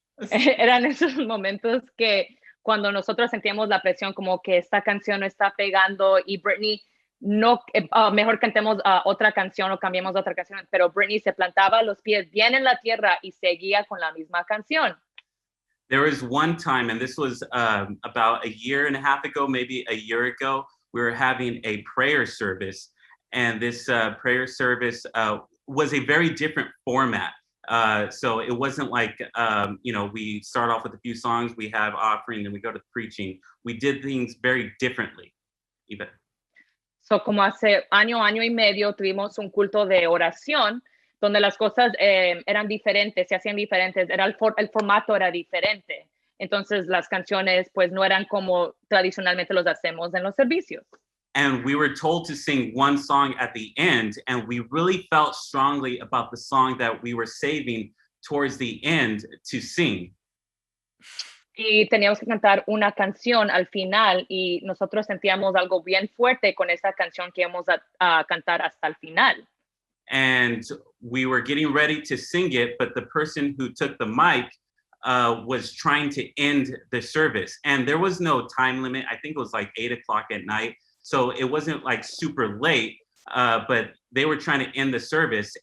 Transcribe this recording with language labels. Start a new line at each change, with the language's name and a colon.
Spanish: Eran esos momentos que cuando nosotros sentíamos la presión como que esta canción no está pegando y Brittany no, mejor cantemos otra canción o cambiemos otra canción, pero Brittany se plantaba los pies bien en la tierra y seguía con la misma canción.
English: There was one time, and this was about a year and a half ago, maybe a year ago, we were having a prayer service, and this prayer service was a very different format. So it wasn't like, we start off with a few songs, we have offering, then we go to preaching. We did things very differently, even.
Spanish: So, como hace año y medio tuvimos un culto de oración donde las cosas eran diferentes, se hacían diferentes, el formato era diferente. Entonces las canciones pues no eran como tradicionalmente los hacemos en los servicios.
English: And we were told to sing one song at the end, and we really felt strongly about the song that we were saving towards the end to sing.
Spanish: Y teníamos que cantar una canción al final y nosotros sentíamos algo bien fuerte con esa canción que íbamos a cantar hasta el final.
English: And we were getting ready to sing it, but the person who took the mic was trying to end the service. And there was no time limit. I think it was like 8 o'clock at night. So it wasn't like super late, but they were trying to end the service.